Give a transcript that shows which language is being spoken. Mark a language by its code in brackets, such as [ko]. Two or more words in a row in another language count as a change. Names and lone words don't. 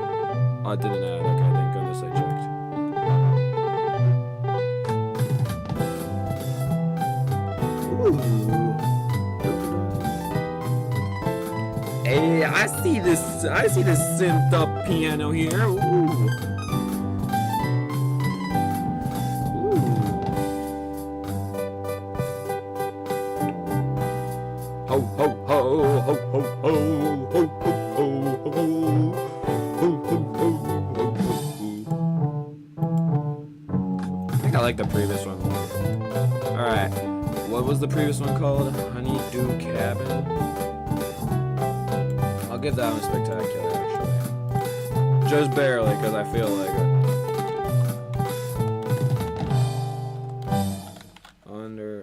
[en] Oh, it didn't add. Okay, thank goodness I checked. Ooh. Hey, I see this synthed up piano here. Ooh. Ho ho ho ho ho ho ho ho ho ho ho ho ho. I think I like the previous one more. Alright. What was the previous one called? Honeydew Cabin? I'll give that one spectacular, actually. Just barely, because I feel like it.